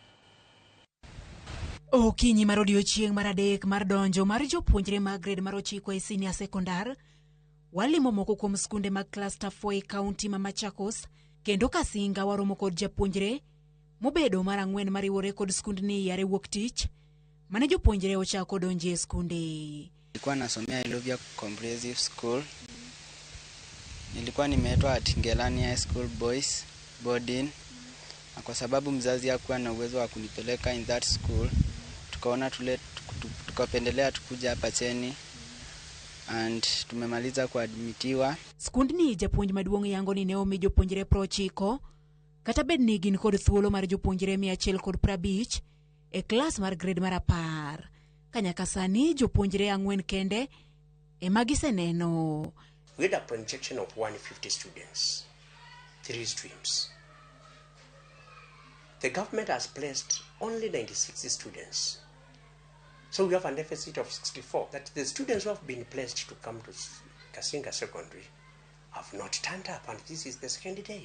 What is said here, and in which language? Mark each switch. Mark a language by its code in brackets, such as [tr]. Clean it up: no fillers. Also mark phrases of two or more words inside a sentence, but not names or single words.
[luo] Okinyi mar odiochieng' mar adek mar donjo mar jopuonjre mag grade mar 9 e senior sekondar, walimo moko kuom skunde mag cluster 4 e kaunti ma Machakos, kendo Kasinga waromo kod japuonjre mobedo mar 4 mariwore kod skundni yare wuok tich mane jopuonjre ochako donjo e skunde. [sw] Nilikuwa nasomea Iluvia Comprehensive School. Nilikuwa nimeitwa at Ngelani High School Boys Boarding. Na kwa sababu mzazi hakuwa na uwezo wa kunipeleka [en] in that school, [sw] tukaona tukapendelea tukuja hapa Cheni and tumemaliza kuadmitiwa. [luo] Skundni japuonj maduong' yango ni ne omi jopuonjre 90 kata bed ni gin kod thuolo mar jopuonjre 150 e klas mar grade mar 10. Kanyaka sani jopuonjre 4 kende ema giseneno. [en] We had a projection of 150 students, 3 streams. The government has placed only 96 students. So we have a deficit of 64. That the students who have been placed to come to Kasinga Secondary have not turned up, and this is the second day.